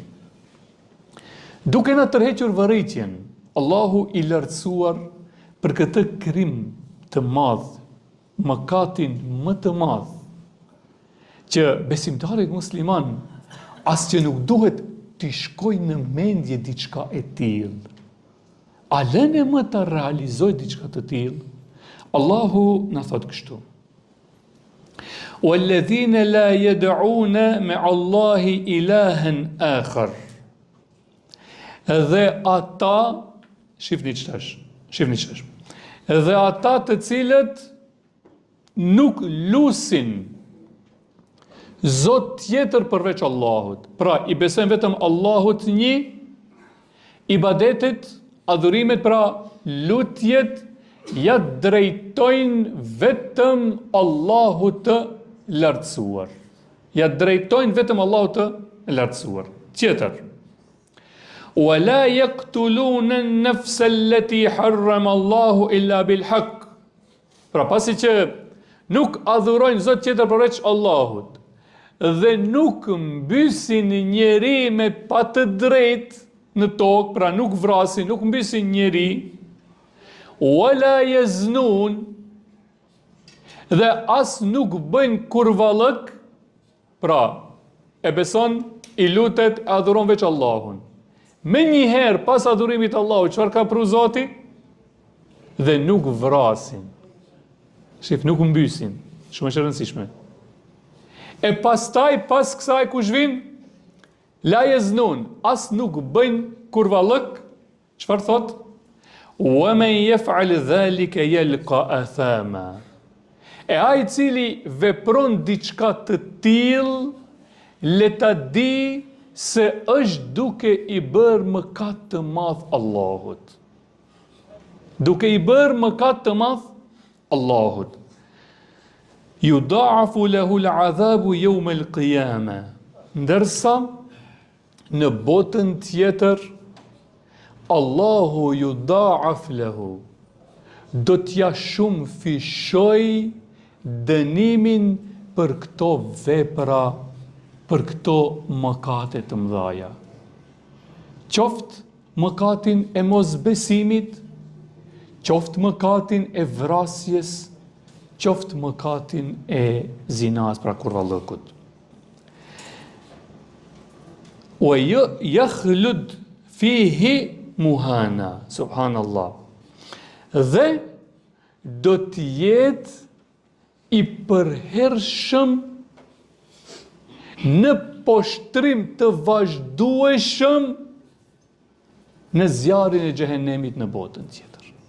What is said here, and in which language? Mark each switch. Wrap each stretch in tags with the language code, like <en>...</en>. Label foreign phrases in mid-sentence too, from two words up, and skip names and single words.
<sq>Duke na tërhequr vërejtjen, Allahu i lartësuar për këtë krim të madh, mëkatin më të madh, që besimtarit musliman as që nuk duhet t'i shkoj në mendje diçka e tillë. A lënë më të realizoj diçka të tillë? Allahu na thot kështu:</sq> <ar>وَالَّذِينَ لَا يَدْعُونَ مَعَ اللَّهِ إِلَهًا آخَرَ.</ar> <sq>Dhe ata, shifni qëtash, dhe ata të cilët nuk lusin zot tjetër përveç Allahut. Pra, i besojnë vetëm Allahut një, ibadetet, adhurimet, pra lutjet, ja drejtojnë vetëm Allahut të lartësuar. Ja drejtojnë vetëm Allahut të lartësuar. Tjetër:</sq> <ar>وَلَا يَقْتُلُونَ النَّفْسَ الَّتِي حَرَّمَ اللَّهُ إِلَّا بِالْحَقِّ.</ar> <sq>Pra pasi që nuk adhurojnë zot tjetër përveç Allahut, dhe nuk mbysin njeri me pa të drejt në tokë, pra nuk vrasin, nuk mbysin njeri,</sq> <ar>وَلَا يَزْنُونَ,</ar> <sq>dhe as nuk bëjnë kurvallëk, pra e beson, i lutet, e adhuron veç Allahun. Me njëherë pas adhurimit Allahut, çfarë ka pru Zoti? Dhe nuk vrasin. Shif, nuk mbysin. Shumë e rëndësishme. E pastaj, pas kësaj kush vin?</sq> <ar>لا يزنون,</ar> <sq>as nuk bëjnë kurvallëk, çfarë thot?</sq> <ar>ومن يفعل ذلك يلق أثاما.</ar> <sq>E ai i cili vepron diçka të tillë, le ta di se është duke i bërë mëkat të madh Allahut. Duke i bërë mëkat të madh Allahut.</sq> <ar>يضاعف له العذاب يوم القيامة.</ar> <sq>Ndërsa në botën tjetër Allahu</sq> <ar>يضاعف له,</ar> <sq>do t'ja shumë fishoj dënimin për këto vepra, për këto mëkate të mëdhaja. Qoftë mëkatin e mosbesimit, qoftë mëkatin e vrasjes, qoftë mëkatin e zinas, pra kurvallëkut.</sq> <ar>ويخلد فيه مهانا، سبحان الله.</ar> <sq>Dhe do t'jetë i përhershëm në poshtrim të vazhdueshëm në zjarrin e xhehenemit në botën tjetër.</sq>